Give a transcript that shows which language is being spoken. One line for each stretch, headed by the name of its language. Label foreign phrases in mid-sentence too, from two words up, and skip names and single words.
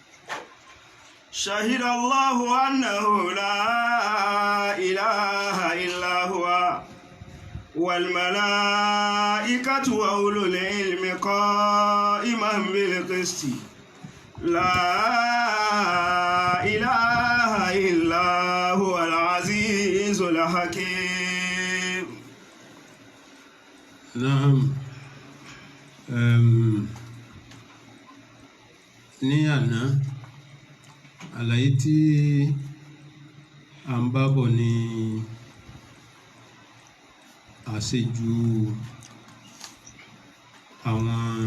Arabic: شهد الله أنه لا إله إلا هو والملائكة وأولو العلم قائما بالقسط لا إله إلا هو العزيز الحكيم. نعم.
Yoruba: ní àná àlàyé tí à ń bá bọ̀ ní àṣejù àwọn